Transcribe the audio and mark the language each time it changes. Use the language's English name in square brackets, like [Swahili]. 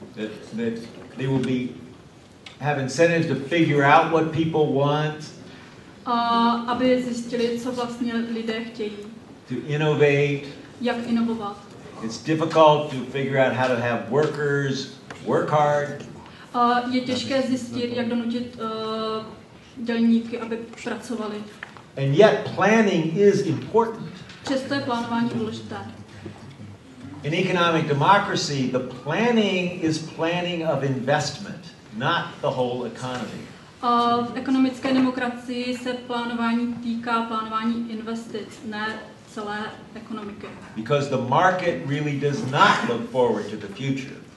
[English] That they will have incentives to figure out what people want. [Czech] Aby zjistili, co vlastně lidé chtějí. [English] To innovate. [Czech] Jak inovovat. [English] It's difficult to figure out how to have workers work hard. [Czech] Je těžké zjistit, jak donutit dělníky, aby pracovali. [English] And yet planning is important. [Czech] Přesto je plánování důležité. [English] In economic democracy, the planning is planning of investment, not the whole economy. [Czech] V ekonomické demokracii se plánování týká plánování investic, ne celé ekonomiky. [English] Because the market really does not look forward to the future.